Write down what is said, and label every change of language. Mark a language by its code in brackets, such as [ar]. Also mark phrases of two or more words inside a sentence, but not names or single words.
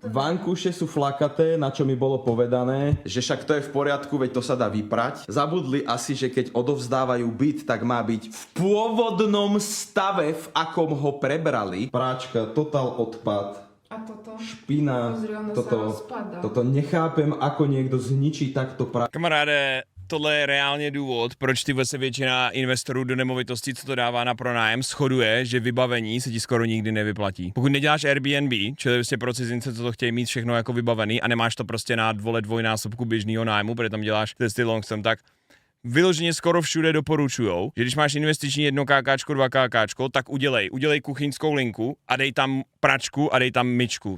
[sk] Vankúše sú flakaté, na čo mi bolo povedané, že však to je v poriadku, veď to sa dá vyprať. Zabudli asi, že keď odovzdávajú byt, tak má byť v pôvodnom stave, v akom ho prebrali. Práčka, total odpad. A toto? Špina. Pozri, ono sa rozpadá. Toto nechápem, ako niekto zničí takto [cs] Kamaráde, tohle je reálně důvod, proč ty se většina investorů do nemovitostí, co to dává na pronájem, shoduje, že vybavení se ti skoro nikdy nevyplatí. Pokud neděláš Airbnb, čili prostě pro cizince, co to chtějí mít všechno jako vybavený a nemáš to prostě na dvojnásobku běžného nájmu, protože tam děláš testy [en] long term, [cs] tak vyloženě skoro všude doporučujou, že když máš investiční 1KK, 2KK, tak udělej kuchyňskou linku a dej tam pračku a dej tam myčku.